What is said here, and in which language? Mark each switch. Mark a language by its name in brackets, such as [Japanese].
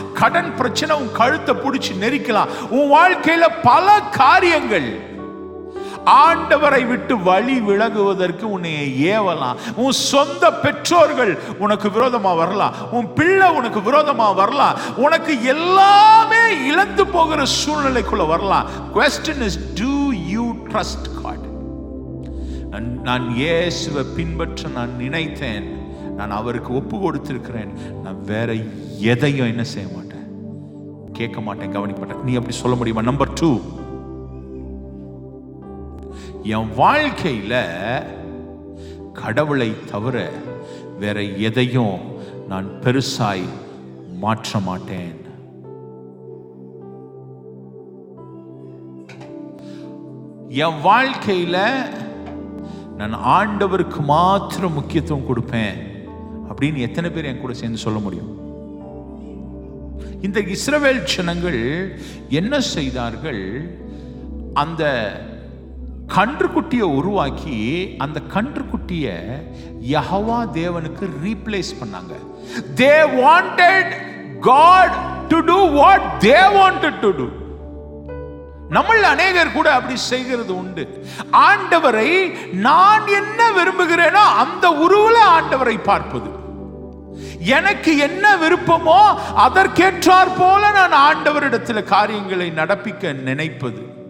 [Tamil] கடன் பிரச்சனை உன் கழுத்தை பிடிச்சு நெரிக்கலாம். உன் வாழ்க்கையில பல காரியங்கள் ஆண்டவரை விட்டு வழி விலகுவதற்கு உன்னை ஏவலாம். உன் சொந்த பெற்றோர்கள் உனக்கு விரோதமா வரலாம். உன் பிள்ளை உனக்கு விரோதமா வரலாம். உனக்கு எல்லாமே இழந்து போகிற சூழ்நிலைக்குள்ள வரலாம். [English] Question is, do you trust God? [Tamil] நான் இயேசுவை பின்பற்ற நான் நினைத்தேன், நான் அவருக்கு ஒப்பு கொடுத்திருக்கிறேன், நான் வேற எதையும் என்ன செய்ய மாட்டேன், கேட்க மாட்டேன், கவனிக்க மாட்டேன். நீ அப்படி சொல்ல முடியுமா? நம்பர் 2, என் வாழ்க்கையில கடவுளை தவிர வேற எதையும் நான் பெருசாய் மாற்ற மாட்டேன். என் வாழ்க்கையில நான் ஆண்டவருக்கு மாத்திரம் முக்கியத்துவம் கொடுப்பேன் அப்படின்னு எத்தனை பேர் என் கூட சேர்ந்து சொல்ல முடியும்? இந்த இஸ்ரவேல் ஜனங்கள் என்ன செய்தார்கள்? அந்த கன்றுக்குட்டியை உருவாக்கி அந்த கன்றுக்குட்டியை யெகோவா தேவனுக்கு ரீப்ளேஸ் பண்ணாங்க. [English] They wanted God to do what they wanted to do. [Tamil] நம்மள அநேகர் கூட அப்படி செய்கிறது உண்டு. ஆண்டவரை நான் என்ன விரும்புகிறேனோ அந்த உருவல ஆண்டவரை பார்ப்பது. எனக்கு என்ன விருப்பமோ அதற்கேற்றாற் போல நான் ஆண்டவரிடத்தில் காரியங்களை நடப்பிக்க நினைப்பது.